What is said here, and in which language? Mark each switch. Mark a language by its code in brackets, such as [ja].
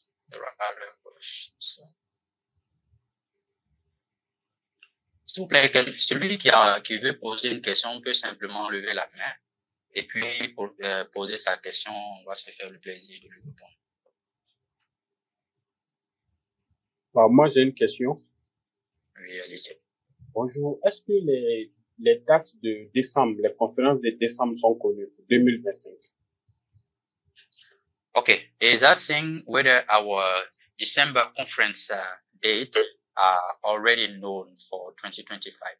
[en] There are other questions. [fr] S'il vous plaît, celui qui veut poser une question peut simplement lever la main et puis pour poser sa question, on va se faire le plaisir de lui répondre. Moi, j'ai une question. Oui, allez-y. Bonjour. Est-ce que les dates de décembre, les conférences de décembre sont connues pour 2025? [en] Okay, is asking whether our December conference dates are already known for 2025.